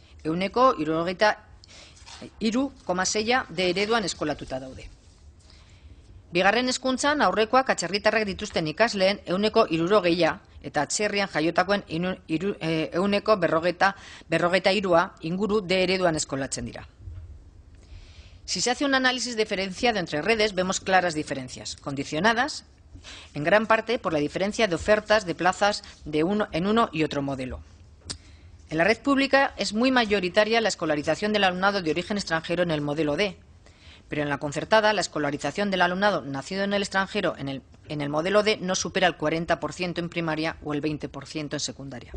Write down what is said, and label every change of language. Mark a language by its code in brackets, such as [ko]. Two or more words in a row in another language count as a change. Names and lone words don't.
[eu] 73,6% D ereduan eskolatuta daude. Bigarren hezkuntzan aurrekoak atzerritarrak dituzten ikasleen 60% eta atzerrian jaiotakoen 43% inguru D ereduan eskolatzen dira. [es] Si se hace un análisis diferenciado entre redes, vemos claras diferencias, condicionadas en gran parte por la diferencia de ofertas de plazas en uno y otro modelo. En la red pública es muy mayoritaria la escolarización del alumnado de origen extranjero en el modelo D, pero en la concertada la escolarización del alumnado nacido en el extranjero en el modelo D no supera el 40% en primaria o el 20% en secundaria.